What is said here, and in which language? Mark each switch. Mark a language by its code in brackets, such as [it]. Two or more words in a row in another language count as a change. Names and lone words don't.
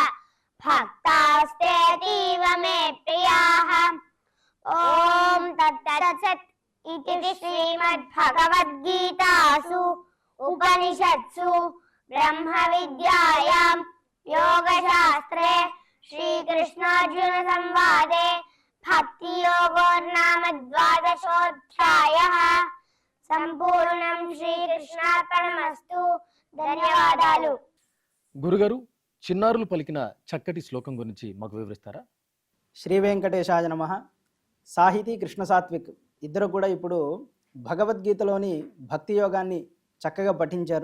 [sa] भक्तास्तेतीव मे प्रियाः ॐ तत्सत् इति श्रीमद्भगवद्गीतासु उपनिषत्सु ब्रह्मविद्यायां योगशास्त्रे श्रीकृष्णार्जुनसंवादे भक्तियोगो नाम द्वादशोऽध्यायः సంపూర్ణం శ్రీకృష్ణార్పణమస్తు. [te] ధన్యవాదాలు. గురుగారు, చిన్నారులు పలికిన చక్కటి శ్లోకం గురించి మాకు వివరిస్తారా? [sa] శ్రీ వెంకటేశాయ నమః. [te] సాహితీ కృష్ణ సాత్విక్ ఇద్దరు కూడా ఇప్పుడు భగవద్గీతలోని భక్తి యోగాన్ని చక్కగా పఠించారు.